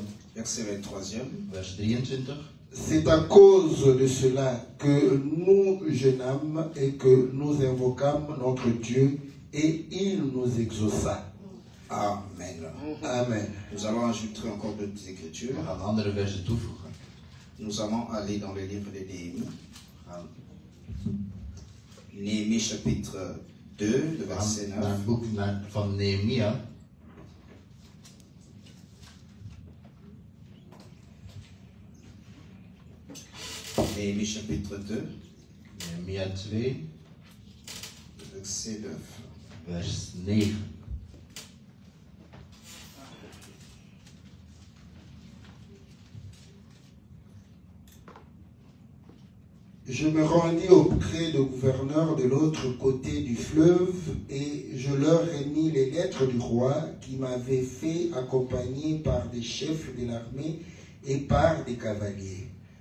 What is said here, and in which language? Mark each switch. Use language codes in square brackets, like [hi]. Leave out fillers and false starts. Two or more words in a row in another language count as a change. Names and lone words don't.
[fr] Verset 23e. [nl] Vers 23. [fr] C'est à cause de cela que nous jeûnâmes et que nous invoquâmes notre Dieu et il nous exauça. Amen. Amen. Nous allons ajouter encore d'autres écritures. [nl] We gaan andere versen toevoegen. [fr] Nous allons aller dans le livre de Néhémie. Néhémie chapitre 2, le [nl] We [fr] verset [nl] gaan naar [fr] 9. [nl] het boek van Nehemia. [fr] Néhémie chapitre 2, [nl] Nehemia 2, [fr] verset 9. [nl] vers 9. [fr] Je me rendis auprès du gouverneur de l'autre côté du fleuve et je leur ai mis les lettres du roi qui m'avait fait accompagner par des chefs de l'armée et par des cavaliers.